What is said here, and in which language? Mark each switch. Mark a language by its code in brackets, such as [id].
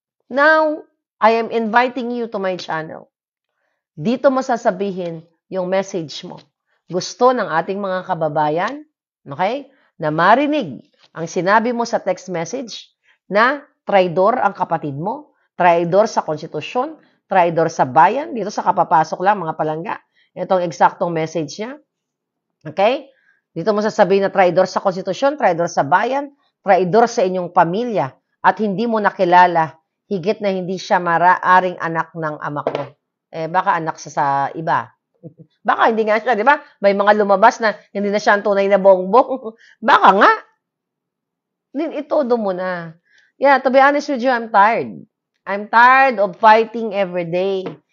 [en] Now, I am inviting you to my channel. [tl] Dito mo sasabihin yung message mo. Gusto ng ating mga kababayan, okay, na marinig ang sinabi mo sa text message na traidor ang kapatid mo, traidor sa konstitusyon, traidor sa bayan. Dito sa kapapasok lang, mga palangga. Itong eksaktong message niya. Okay? Dito mo sasabihin na traidor sa konstitusyon, traidor sa bayan, traidor sa inyong pamilya, at hindi mo nakilala, higit na hindi siya maraaring anak ng ama ko. Baka anak sa iba. Baka hindi nga siya, di ba? May mga lumabas na hindi na siya ang tunay na bongbong. Baka nga. Itodo mo na. [en] Yeah, to be honest with you, I'm tired. I'm tired of fighting every day.